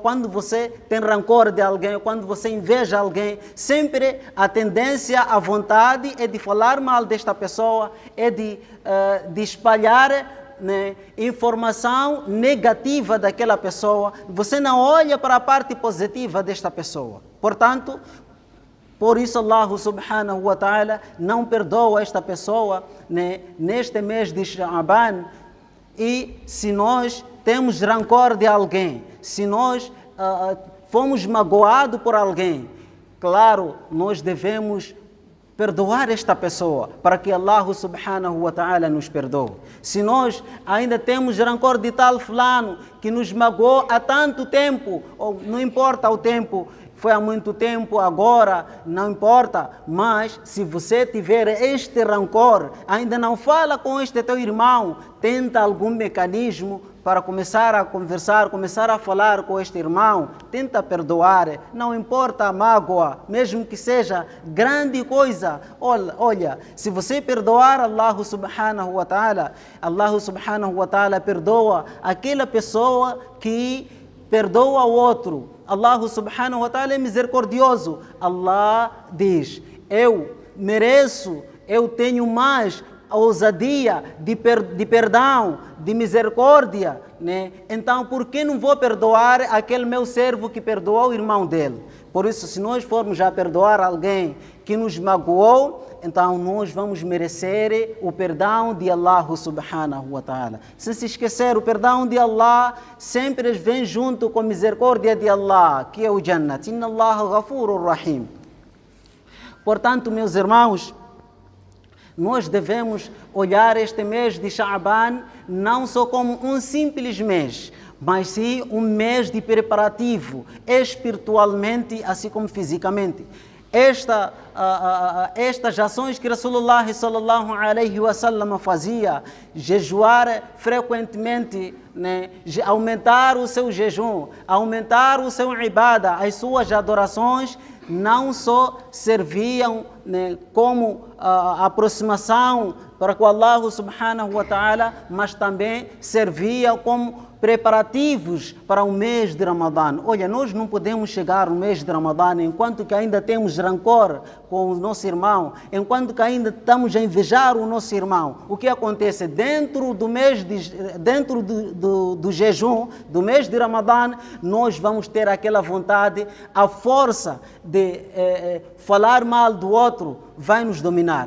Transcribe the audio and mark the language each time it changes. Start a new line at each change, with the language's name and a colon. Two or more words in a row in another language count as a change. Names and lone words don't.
Portuguese: Quando você tem rancor de alguém, quando você inveja alguém, sempre a tendência, a vontade é de falar mal desta pessoa, é de espalhar né, informação negativa daquela pessoa, você não olha para a parte positiva desta pessoa. Portanto, por isso
Arabic: الله سبحانه وتعالى
Portuguese: não perdoa esta pessoa, né, neste mês de Sha'ban. E se nós temos rancor de alguém, se nós fomos magoados por alguém, claro, nós devemos perdoar esta pessoa, para que
Arabic: الله سبحانه وتعالى
Portuguese: nos perdoe. Se nós ainda temos rancor de tal fulano que nos magoou há tanto tempo, ou não importa o tempo, foi há muito tempo, agora, não importa, mas se você tiver este rancor, ainda não fala com este teu irmão, tenta algum mecanismo para começar a conversar, começar a falar com este irmão, tenta perdoar, não importa a mágoa, mesmo que seja grande coisa. Olha, se você perdoar
Arabic: الله سبحانه وتعالى
Portuguese: perdoa aquela pessoa que perdoa o outro.
Arabic: الله سبحانه وتعالى
Portuguese: é misericordioso. Allah diz, eu mereço, eu tenho mais ousadia de perdão, de misericórdia, né? Então, por que não vou perdoar aquele meu servo que perdoou o irmão dele? Por isso, se nós formos a perdoar alguém que nos magoou, então nós vamos merecer o perdão de
Arabic: الله سبحانه وتعالى.
Portuguese: Sem se esquecer, o perdão de Allah sempre vem junto com a misericórdia de Allah, que é o Jannat.
Arabic: إن الله غفور رحيم.
Portuguese: Portanto, meus irmãos, nós devemos olhar este mês de Sha'ban não só como um simples mês, mas sim um mês de preparativo, espiritualmente, assim como fisicamente. Estas ações que
Arabic: رسول الله صلى الله عليه وسلم
Portuguese: fazia, jejuar frequentemente, né, aumentar o seu jejum, aumentar o seu ibada, as suas adorações, não só serviam, né, como aproximação para com
Arabic: الله سبحانه وتعالى,
Portuguese: mas também serviam como preparativos para o mês de Ramadã. Olha, nós não podemos chegar no mês de Ramadã enquanto que ainda temos rancor com o nosso irmão, enquanto que ainda estamos a invejar o nosso irmão. O que acontece? Dentro do mês do jejum, do mês de Ramadã, nós vamos ter aquela vontade, a força de falar mal do outro vai nos dominar.